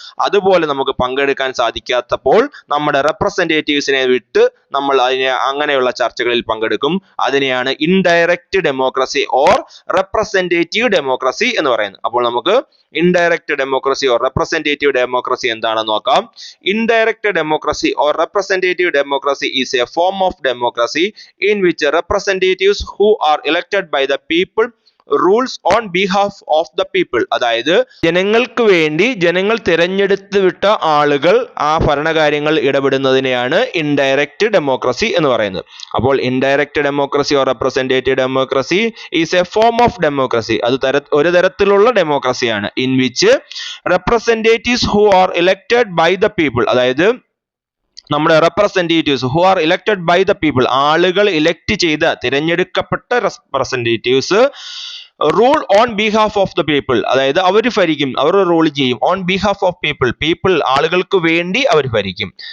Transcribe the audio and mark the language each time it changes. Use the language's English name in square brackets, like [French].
[Malayalam] അതുപോലെ നമുക്ക് പങ്കെടുക്കാൻ സാധിക്കാത്തപ്പോൾ നമ്മുടെ റെപ്രസെന്റേറ്റീവ്സിനെ വിട്ട് നമ്മൾ അങ്ങനെയുള്ള ചർച്ചകളിൽ പങ്കെടുക്കും. അതിനെയാണ് indirect democracy or representative democracy എന്ന് പറയുന്നത്. അപ്പോൾ നമുക്ക് indirect democracy or representative democracy എന്താണെന്ന് നോക്കാം. [English] Indirect democracy or representative democracy is a form of democracy in which representatives who are elected by the people rules on behalf of the people. [Malayalam] അതായത് ജനങ്ങൾക്ക് വേണ്ടി ജനങ്ങൾ തിരഞ്ഞെടുത്ത് വിട്ട ആളുകൾ ആ ഭരണകാര്യങ്ങൾ ഇടപെടുന്നതിനെയാണ് ഇൻഡയറക്റ്റ് ഡെമോക്രസി എന്ന് പറയുന്നത്. [English] അപ്പോൾ indirect democracy or representative democracy is a form of democracy. [Malayalam] അത് ഒരു തരത്തിലുള്ള ഡെമോക്രസിയാണ്. [English] in which representatives who are elected by the people, [Malayalam] അതായത് നമ്മുടെ [English] representatives who are elected by the people, [Malayalam] ആളുകൾ ഇലക്ട് ചെയ്ത തിരഞ്ഞെടുക്കപ്പെട്ട [English] representatives rule on behalf of the people, [Malayalam] അതായത് അവർ ഭരിക്കും, അവർ റൂൾ ചെയ്യും [English] on behalf of people, [Malayalam] ആളുകൾക്ക് വേണ്ടി അവർ ഭരിക്കും.